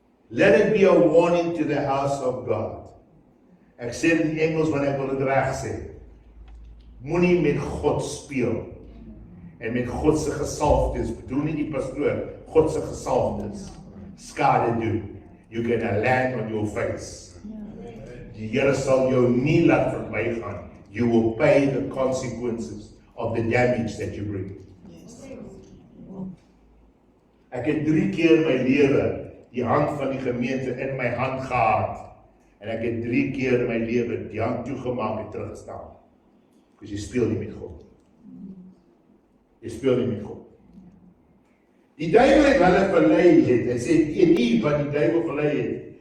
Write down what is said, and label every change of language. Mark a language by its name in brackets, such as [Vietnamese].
[English] Let it be a warning to the house of God. [Afrikaans] Ek sê dit in Engels wanneer ek wil dit reg sê. Moenie met God speel. En met God se gesalfdes, bedoel nie die pastoor, God se gesalfdes. Skade doen. [English] You're gonna land on your face. [Afrikaans] Die Here sal jou nie laat verbygaan. [English] You will pay the consequences of the damage that you bring. [Afrikaans] Ek het 3 keer in my lewe die hand van die gemeente in my hand gehad. En ek het 3 keer in my lewe die hand toegemaak en teruggestaan. Dus jy speel nie met God. Jy speel nie met God. Die duiwel het hulle verlei het. Hy sê, en nie wat die duiwel verlei het.